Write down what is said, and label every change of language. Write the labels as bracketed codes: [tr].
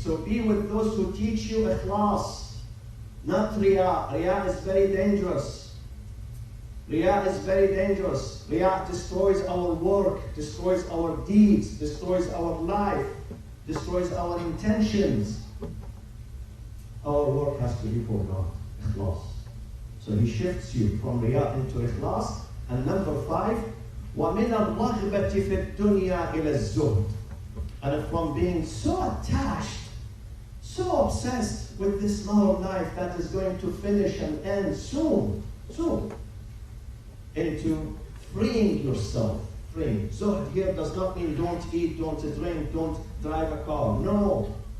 [en] So be with those who teach you ikhlas, not riya. Riya is very dangerous. Riyah is very dangerous. Riyah destroys our work, destroys our deeds, destroys our life, destroys our intentions. Our work has to be for God, ikhlas. So he shifts you from Riyah into ikhlas. [ar] And number 5, وَمِنَ الرَّغْبَةِ فِي الدُّنْيَا إِلَى الزُّهْدِ. [en] And from being so attached, so obsessed with this love of life that is going to finish and end soon, into freeing yourself. Freeing. Zuhd here does not mean don't eat, don't drink, don't drive a car. No.